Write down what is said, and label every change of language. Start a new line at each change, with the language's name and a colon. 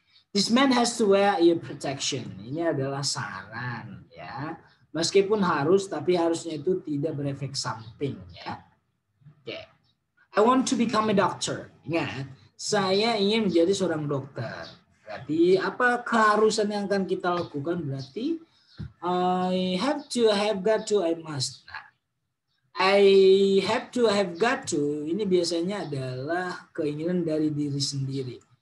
English: This man has to wear ear protection.
Indonesian: Ini adalah saran ya. Meskipun harus, tapi harusnya itu tidak berefek samping ya. Oke.
English: I want to become a doctor.
Indonesian: Ingat, saya ingin menjadi seorang dokter. Berarti apa keharusan yang akan kita lakukan?
English: Berarti I have to, have got to, I must. Nah, I have to, have got to.
Indonesian: Ini biasanya adalah keinginan dari diri sendiri.